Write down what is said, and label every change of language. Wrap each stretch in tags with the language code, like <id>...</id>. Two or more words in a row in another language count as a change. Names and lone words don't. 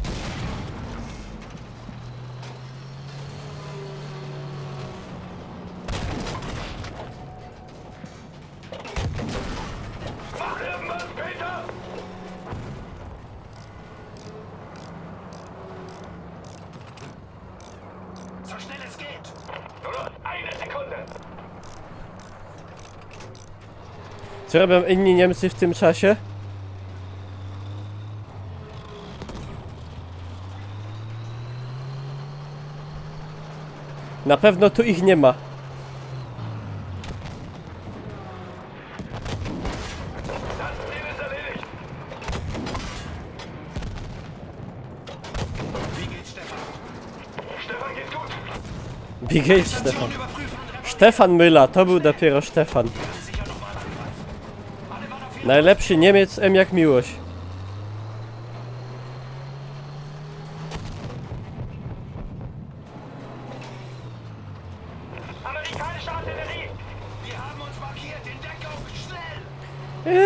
<de>Mach irgendwas, Peter! So schnell es geht! Nur noch eine Sekunde!</de> <pl>Co robią inni Niemcy w tym czasie? Na pewno tu ich nie ma.</pl> <de>Das Ziel ist erledigt! Wie geht's, Stefan? Stefan, geht's gut! Wie geht's, Stefan? Überprüfen! Stefan Müller,</de> <pl>to był dopiero Stefan.</pl> <de>Sicher nochmal angreifen! Alle Mann auf jeden</de> <pl>Najlepszy Niemiec M jak miłość.</pl> <de>Amerikanische Artillerie! Wir haben uns markiert! In Deckung! Schnell!</de>